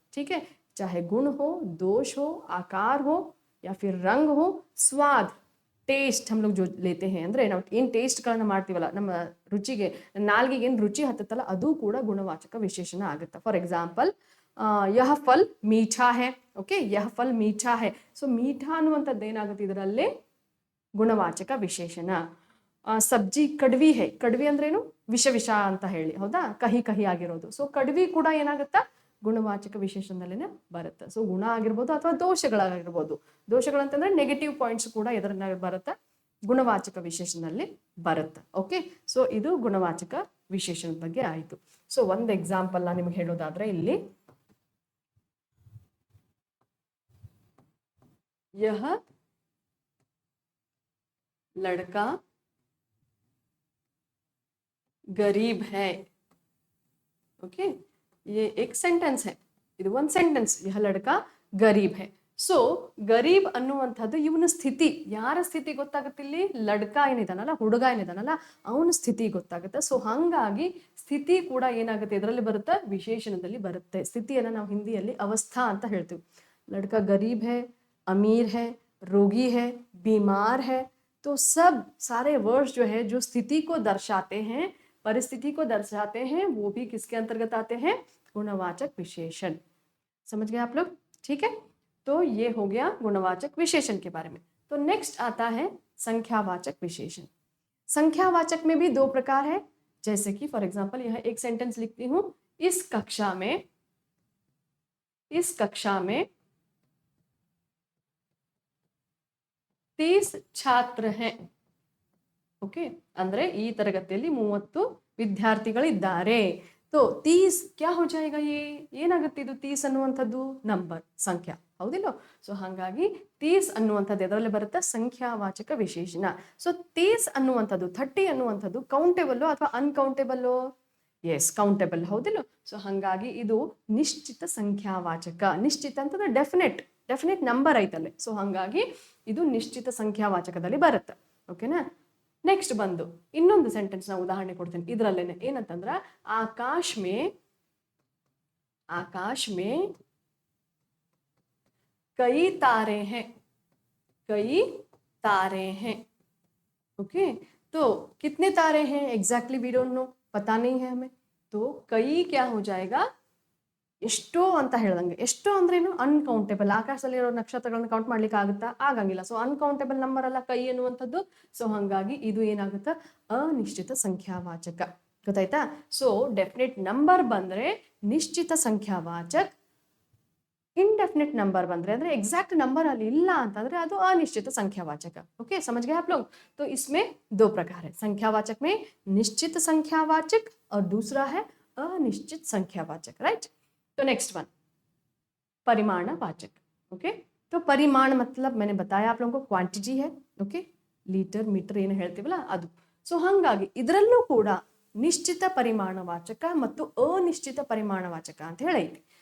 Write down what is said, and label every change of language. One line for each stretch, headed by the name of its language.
Hindi: ठीक है, चाहे गुण हो, दोष हो, आकार हो या फिर रंग हो, स्वाद, ಟೇಸ್ಟ್ हम लोग जो लेते हैं
Kannada: ಅಂದ್ರೆ ನಾವು ಏನು ಟೇಸ್ಟ್ಗಳನ್ನ ಮಾಡ್ತೀವಲ್ಲ, ನಮ್ಮ ರುಚಿಗೆ, ನಾಲ್ಗೆಗೆ ಏನು ರುಚಿ ಹತ್ತತ್ತಲ್ಲ, ಅದು ಕೂಡ ಗುಣವಾಚಕ ವಿಶೇಷಣ ಆಗುತ್ತೆ.
Hindi: ಫಾರ್ ಎಕ್ಸಾಂಪಲ್, ಯಹ ಫಲ್ ಮೀಠಾ ಹೈ. ಓಕೆ, ಯಹ ಫಲ್ ಮೀಠಾ ಹೈ.
Kannada: ಸೊ ಮೀಠಾ ಅನ್ನುವಂಥದ್ದು ಏನಾಗುತ್ತೆ ಇದರಲ್ಲಿ? ಗುಣವಾಚಕ ವಿಶೇಷಣ.
Hindi: ಸಬ್ಜಿ ಕಡ್ವಿ ಹೈ.
Kannada: ಕಡ್ವಿ ಅಂದ್ರೇನು? ವಿಷ ವಿಷ ಅಂತ ಹೇಳಿ, ಹೌದಾ? ಕಹಿ ಕಹಿ ಆಗಿರೋದು. ಸೊ ಕಡ್ವಿ ಕೂಡ ಏನಾಗುತ್ತಾ? ಗುಣವಾಚಕ ವಿಶೇಷಣದಲ್ಲಿನೇ ಬರುತ್ತೆ. ಸೊ ಗುಣ ಆಗಿರ್ಬೋದು ಅಥವಾ ದೋಷಗಳಾಗಿರ್ಬೋದು. ದೋಷಗಳಂತಂದ್ರೆ ನೆಗೆಟಿವ್ ಪಾಯಿಂಟ್ಸ್ ಕೂಡ ಇದನ್ನ ಬರುತ್ತೆ, ಗುಣವಾಚಕ ವಿಶೇಷಣದಲ್ಲಿ ಬರುತ್ತೆ. ಓಕೆ, ಸೊ ಇದು ಗುಣವಾಚಕ ವಿಶೇಷಣದ ಬಗ್ಗೆ ಆಯಿತು. ಸೊ ಒಂದು ಎಕ್ಸಾಂಪಲ್ ನಾನು ನಿಮ್ಗೆ ಹೇಳೋದಾದ್ರೆ, ಇಲ್ಲಿ
Hindi: ಯಹ ಲಡ್ಕಾ गरीब है. ओके, ये एक सेंटेंस है.
Kannada: ಇದು ಒಂದು ಸೆಂಟೆನ್ಸ್,
Hindi: यह लड़का गरीब है.
Kannada: ಸೊ ಗರೀಬ್ ಅನ್ನುವಂಥದ್ದು ಇವನ ಸ್ಥಿತಿ. ಯಾರ ಸ್ಥಿತಿ ಗೊತ್ತಾಗುತ್ತೆ ಇಲ್ಲಿ? ಲಡ್ಕಾ ಏನಿದಾನಲ್ಲ, ಹುಡುಗ ಏನಿದಾನಲ್ಲ, ಅವನ ಸ್ಥಿತಿ ಗೊತ್ತಾಗುತ್ತೆ. ಸೊ ಹಾಗಾಗಿ ಸ್ಥಿತಿ ಕೂಡ ಏನಾಗುತ್ತೆ ಇದರಲ್ಲಿ ಬರುತ್ತೆ? ವಿಶೇಷಣದಲ್ಲಿ ಬರುತ್ತೆ. ಸ್ಥಿತಿಯನ್ನ ನಾವು ಹಿಂದಿಯಲ್ಲಿ ಅವಸ್ಥಾ ಅಂತ ಹೇಳ್ತೀವಿ.
Hindi: ಲಡ್ಕಾ ಗರೀಬ್ है, अमीर है, रोगी है, बीमार है. तो सब सारे वर्ड्स जो है, जो स्थिति को दर्शाते हैं, परिस्थिति को दर्शाते हैं, वो भी किसके अंतर्गत आते हैं? गुणवाचक विशेषण. समझ गए आप लोग? ठीक है, तो ये हो गया गुणवाचक विशेषण के बारे में. तो नेक्स्ट आता है संख्यावाचक विशेषण. संख्यावाचक में भी 2 प्रकार है. जैसे कि फॉर एग्जांपल, यह एक सेंटेंस लिखती हूं, इस कक्षा में 30 छात्र हैं.
Kannada: ओके, ಅಂದ್ರೆ ಈ ತರಗತಿಯಲ್ಲಿ 30 ವಿದ್ಯಾರ್ಥಿಗಳಿದ್ದಾರೆ.
Hindi: तो 30 क्या हो जाएगा? ये
Kannada: ಏನಾಗುತ್ತೆ? ಇದು 30 ಅನ್ನುವಂಥದ್ದು ನಂಬರ್, ಸಂಖ್ಯಾ, ಹೌದಿಲ್ಲ? ಸೊ ಹಾಗಾಗಿ 30 ಅನ್ನುವಂಥದ್ದು ಎದರಲ್ಲಿ ಬರುತ್ತೆ? ಸಂಖ್ಯಾವಾಚಕ ವಿಶೇಷಣ. ಸೊ 30 ಅನ್ನುವಂಥದ್ದು, 30 ಅನ್ನುವಂಥದ್ದು ಕೌಂಟೇಬಲ್ ಅಥವಾ ಅನ್ಕೌಂಟೇಬಲ್? ಎಸ್, ಕೌಂಟೇಬಲ್, ಹೌದಿಲ್ಲ? ಸೊ ಹಾಗಾಗಿ ಇದು ನಿಶ್ಚಿತ ಸಂಖ್ಯಾವಾಚಕ. ನಿಶ್ಚಿತ ಅಂತಂದ್ರೆ ಡೆಫಿನೆಟ್ ನಂಬರ್ ಐತಲ್ಲೇ. ಸೊ ಹಾಗಾಗಿ ಇದು ನಿಶ್ಚಿತ ಸಂಖ್ಯಾವಾಚಕದಲ್ಲಿ ಬರುತ್ತೆ. ಓಕೆನಾ? ನೆಕ್ಸ್ಟ್ ಬಂದು ಇನ್ನೊಂದು ಸೆಂಟೆನ್ಸ್ ನ ಉದಾಹರಣೆ ಕೊಡ್ತೀನಿ ಇದರಲ್ಲೇನೆ. ಏನಂತಂದ್ರ,
Hindi: ಆಕಾಶ್ में कई तारे हैं. ओके, तो कितने तारे हैं
English: exactly we don't know,
Hindi: पता नहीं है हमें. तो कई क्या हो जाएगा?
Kannada: ಎಷ್ಟೋ ಅಂತ ಹೇಳ್ದಂಗೆ. ಎಷ್ಟೋ ಅಂದ್ರೇನು? ಅನ್ಕೌಂಟೇಬಲ್. ಆಕಾಶದಲ್ಲಿರೋ ನಕ್ಷತ್ರಗಳನ್ನ ಕೌಂಟ್ ಮಾಡ್ಲಿಕ್ಕೆ ಆಗುತ್ತಾ? ಆಗಂಗಿಲ್ಲ. ಸೊ ಅನ್ಕೌಂಟೇಬಲ್ ನಂಬರ್ ಅಲ್ಲ ಕೈ ಅನ್ನುವಂಥದ್ದು. ಸೊ ಹಾಗಾಗಿ ಇದು ಏನಾಗುತ್ತೆ? ಅನಿಶ್ಚಿತ ಸಂಖ್ಯಾವಾಚಕ. ಗೊತ್ತಾಯ್ತಾ? ಸೊ ಡೆಫಿನೆಟ್ ನಂಬರ್ ಬಂದ್ರೆ ನಿಶ್ಚಿತ ಸಂಖ್ಯಾವಾಚಕ್, इनडेफिनेट नंबर ಬಂದ್ರೆ ಅಂದ್ರೆ एग्जैक्ट नंबर ಅಲ್ಲಿ ಇಲ್ಲ ಅಂತಂದ್ರೆ ಅದು ಅನಿಶ್ಚಿತ ಸಂಖ್ಯಾವಾಚಕ.
Hindi: ओके, समझ गए आप लोग? तो इसमें 2 प्रकार है. संख्यावाचक में निश्चित संख्यावाचक और दूसरा है अनिश्चित संख्यावाचक. राइट? तो नेक्स्ट वन परिमाणवाचक. ओके, तो परिमाण मतलब मैंने बताया आप लोगों को क्वांटिटी है. ओके,
Kannada: ಲೀಟರ್ ಮೀಟರ್ ಏನು ಹೇಳ್ತೀವಲ್ಲ ಅದು. ಸೊ ಹಾಗಾಗಿ ಇದರಲ್ಲೂ ಕೂಡ ನಿಶ್ಚಿತ ಪರಿಮಾಣವಾಚಕ ಮತ್ತು ಅನಿಶ್ಚಿತ ಪರಿಮಾಣವಾಚಕ ಅಂತ ಹೇಳೈತಿ.